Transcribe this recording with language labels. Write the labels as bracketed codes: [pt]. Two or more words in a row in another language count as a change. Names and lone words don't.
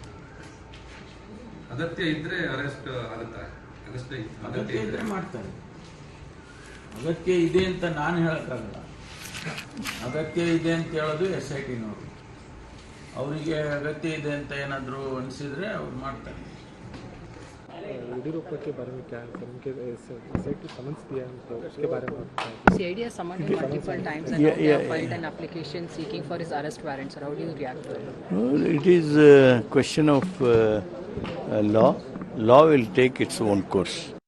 [kn] ಅಗತ್ಯ ಇದ್ರೆ ಅರೆಸ್ಟ್ ಆಗುತ್ತೆ, ಅಗತ್ಯ ಇದ್ರೆ ಮಾಡ್ತಾರೆ. ಅಗತ್ಯ ಇದೆ ಅಂತ ನಾನು ಹೇಳಕ್ಕಾಗಲ್ಲ. ಅಗತ್ಯ ಇದೆ ಅಂತ ಹೇಳೋದು SITನವರು. ಅವರಿಗೆ अगत्य ಇದೆ ಅಂತ ಏನಾದರೂ ಅನಿಸಿದ್ರೆ ಅವ್ರು ಮಾಡ್ತಾರೆ. [hi] येडियुरप्पा के बारे में क्या है सर, उनके SIT समन्स दिया है तो उसके बारे में [en] CID has summoned him multiple times and they have filed an application seeking for his arrest warrant. Sir, how do you react to it? Well, it is a question of law. Law will take its own course.